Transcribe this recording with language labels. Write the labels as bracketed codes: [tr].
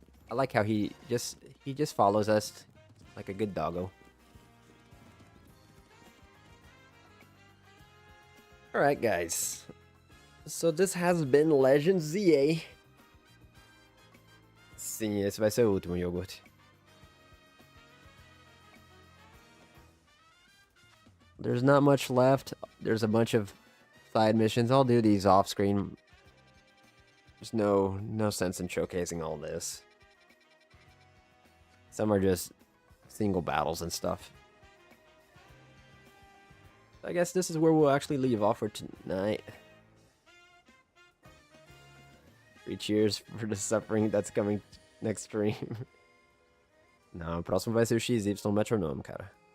[en] I like how he just follows us like a good doggo. Alright guys. So this has been Legend ZA. [pt] Sim, esse vai ser o último, iogurte. [en] There's not much left. There's a bunch of side missions. I'll do these off screen. There's no sense in showcasing all this. Some are just single battles and stuff. I guess this is where we'll actually leave off for tonight. 3 cheers for the suffering that's coming next stream. [pt] Não, o próximo vai ser o XY Metronome, cara.